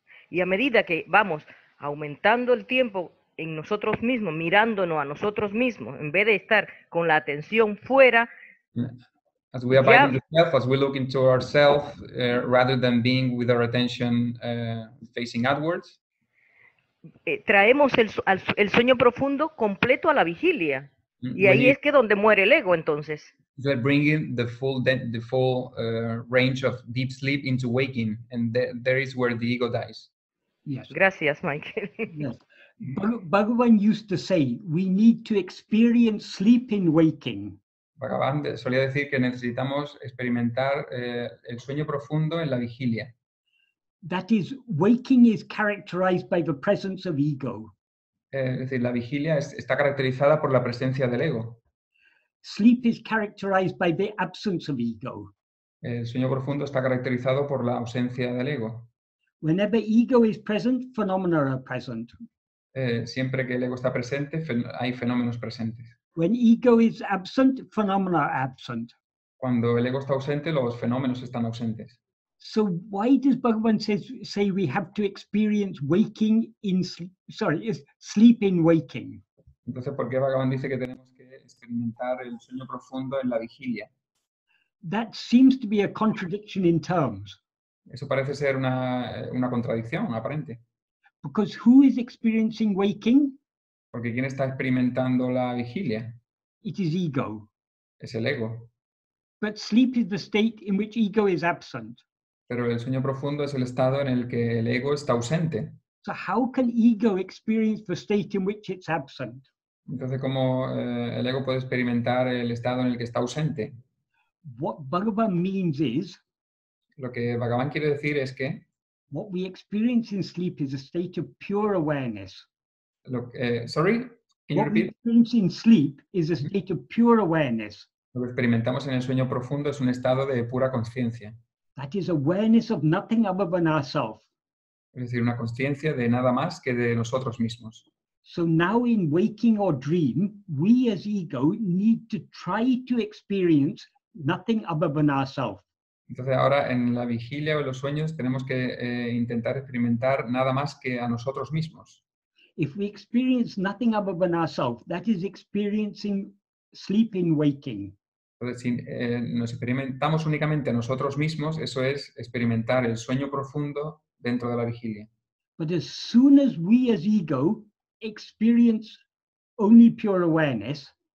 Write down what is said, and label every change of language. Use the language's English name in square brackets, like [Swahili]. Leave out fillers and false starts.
[Spanish] Y a medida que vamos aumentando el tiempo en nosotros mismos, mirándonos a nosotros mismos, en vez de estar con la atención fuera, [English] as we abide in the self, as we look into ourselves, rather than being with our attention facing outwards, [Spanish] traemos el sueño profundo completo a la vigilia. Y ahí es que donde muere el ego, entonces. [English] Like bringing the full range of deep sleep into waking, and there is where the ego dies. Yes. [Spanish] Gracias, Michael. [English] Yes. Bhagavan used to say, we need to experience sleep in waking. [Spanish] Bhagavan solía decir que necesitamos experimentar el sueño profundo en la vigilia. [English] That is, waking is characterized by the presence of ego. [Spanish] Es decir, la vigilia está caracterizada por la presencia del ego. [English] Sleep is characterized by the absence of ego. [Spanish] El sueño profundo está caracterizado por la ausencia del ego. [English] Whenever ego is present, phenomena are present. [Spanish] Siempre que el ego está presente, hay fenómenos presentes. [English] When ego is absent, phenomena are absent. [Spanish] Cuando el ego está ausente, los fenómenos están ausentes. [English] So why does Bhagavan say we have to experience waking in sleep in waking? [Spanish] Entonces, ¿por qué Bhagavan dice que tenemos que experimentar el sueño profundo en la vigilia? [English] That seems to be a contradiction in terms. [Spanish] Eso parece ser una contradicción aparente. [English] Because who is experiencing waking? [Spanish] Porque ¿quién está experimentando la vigilia? [English] It is ego. [Spanish] Es el ego. [English] But sleep is the state in which ego is absent. [Spanish] Pero el sueño profundo es el estado en el que el ego está ausente. [English] So how can ego experience the state in which it's absent? [Spanish] Entonces, ¿cómo el ego puede experimentar el estado en el que está ausente? [English] What Bhagavan means is, [Spanish] lo que Bhagavan quiere decir es que [English] what we experience in sleep is a state of pure awareness. Sorry, can you repeat? What we experience in sleep is a state of pure awareness. [Spanish] Lo que experimentamos en el sueño profundo es un estado de pura conciencia. [English] That is awareness of nothing other than ourselves. [Spanish] Es decir, una conciencia de nada más que de nosotros mismos. [English] So now in waking or dream, we as ego need to try to experience nothing other than ourselves. [Spanish] Entonces ahora en la vigilia o en los sueños tenemos que intentar experimentar nada más que a nosotros mismos. [English] If we experience nothing other than ourselves, that is experiencing sleep in waking. [Spanish] Entonces, si nos experimentamos únicamente a nosotros mismos, eso es experimentar el sueño profundo dentro de la vigilia. [English] But as soon as we as ego experience only pure awareness,